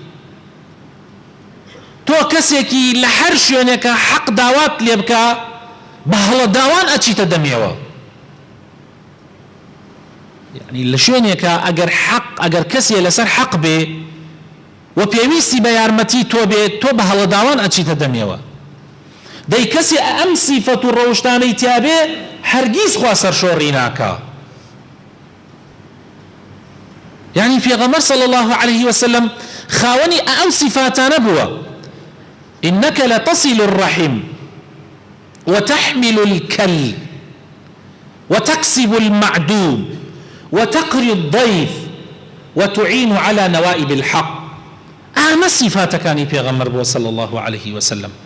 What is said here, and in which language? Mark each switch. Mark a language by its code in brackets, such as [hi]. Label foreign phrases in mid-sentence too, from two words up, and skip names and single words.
[ckb] تۆ کەسێکی لە هەر شوێنێکە حەق داوات لێ بکە بە هەڵە داوان ئەچیتە دەمێەوە یعنی لە شوێنێکە ئەگەر کەسێ لەسەر حەق بێ و پێویستی بە یارمەتی تۆ بێت تۆ بە هەڵە داوان ئەچیتە دەمێەوە دەی کەسێ ئەم سیفەت و ڕەوشتانەی تیابێ هەرگیز خوا سەرشۆڕی ناکا [ar] يعني پێغەمبەر صلى الله عليه وسلم [ckb] خاوەنی ئەو سیفاتانە بووە [ar] إنك لتصل الرحم وتحمل الكل وتكسب المعدوم وتقري الضيف وتعين على نوائب الحق أما صفات كان پیغمبر صلى الله عليه وسلم